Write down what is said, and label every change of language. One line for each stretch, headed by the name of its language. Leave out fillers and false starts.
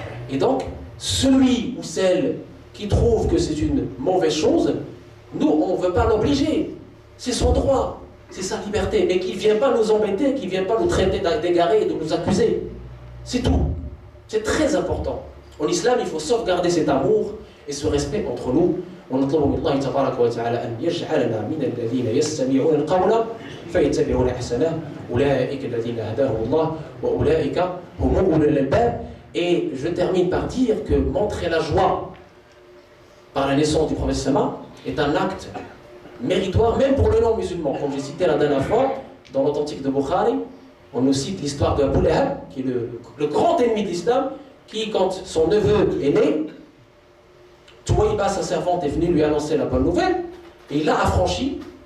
French: Et donc, celui ou celle qui trouve que c'est une mauvaise chose, nous, on ne veut pas l'obliger. C'est son droit, c'est sa liberté, mais qu'il ne vienne pas nous embêter, qu'il ne vienne pas nous traiter d'égarés et de nous accuser. C'est tout. C'est très important. En islam, il faut sauvegarder cet amour et ce respect entre nous.
Arabic: ونطلب من الله تبارك وتعالى أن يجعلنا من الذين يستمعون القول فيتبعون أحسنه أولئك الذين هداهم الله وأولئك هم أولو الألباب.
French: Et je termine par dire que montrer la joie par la naissance du prophète Sama est un acte méritoire même pour le non-musulman. Comme j'ai cité la dernière fois, dans l'authentique de Bukhari, on nous cite l'histoire de Abu Lahab, qui est le grand ennemi de l'islam, qui, quand son neveu est né, Touaïba, sa servante, est venue lui annoncer la bonne nouvelle, et il l'a affranchi.